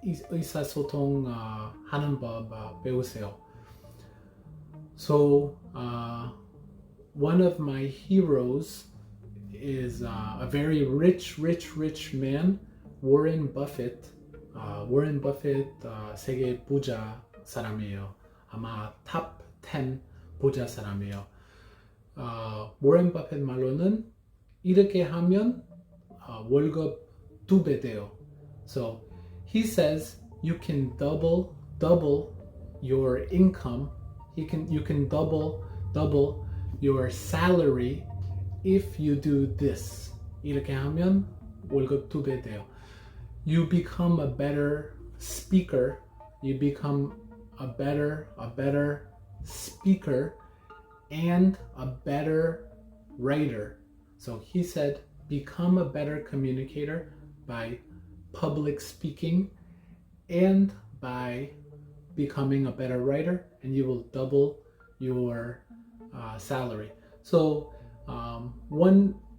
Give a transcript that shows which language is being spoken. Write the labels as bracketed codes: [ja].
[ko] 의사소통 하는 법 배우세요. [en] So one of my heroes is a very rich man, Warren Buffett. [ko] Warren Buffett 세계 부자 사람이에요. 아마 탑 10 부자 사람이에요. Warren Buffett 말로는 이렇게 하면 월급 2배 돼요. [en] So he says you can double your income. You can double your salary if you do this. [ko] 이렇게 하면 월급 2배 돼요. [en] You become a better speaker. You become a better speaker and a better writer. So he said, become a better communicator by public speaking and by becoming a better writer, and you will double your salary. So one